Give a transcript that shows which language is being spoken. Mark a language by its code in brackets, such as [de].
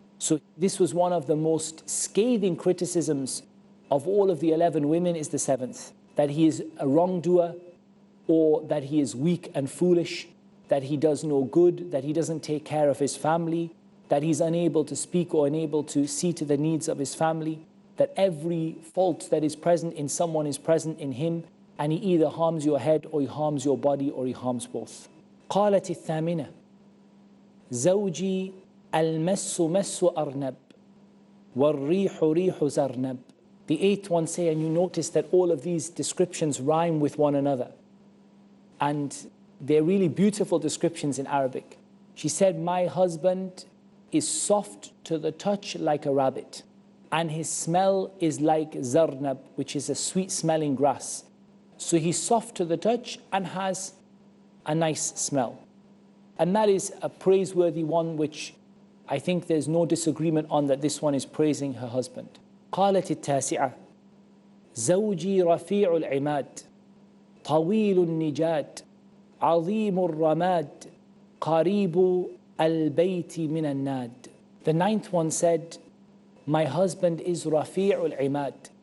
[en] So this was one of the most scathing criticisms of all of the 11 women, is the seventh, that he is a wrongdoer, or that he is weak and foolish, that he does no good, that he doesn't take care of his family, that he's unable to speak or unable to see to the needs of his family, that every fault that is present in someone is present in him, and he either harms your head or he harms your body or he harms both. [ar] قالت الثامنة زوجي المس مس أرنب والريح ريح زرنب. [en] The eighth one say, and you notice that all of these descriptions rhyme with one another. And they're really beautiful descriptions in Arabic. She said, my husband is soft to the touch like a rabbit, and his smell is like zarnab, which is a sweet smelling grass. So he's soft to the touch and has a nice smell. And that is a praiseworthy one, which I think there's no disagreement on, that this one is praising her husband. [ar] قالت التاسعة زوجي رفيع العماد طويل النجاد عظيم الرماد قريب al-bayti min al-nad. [en] The ninth one said, my husband is [ar] rafi'ul imad.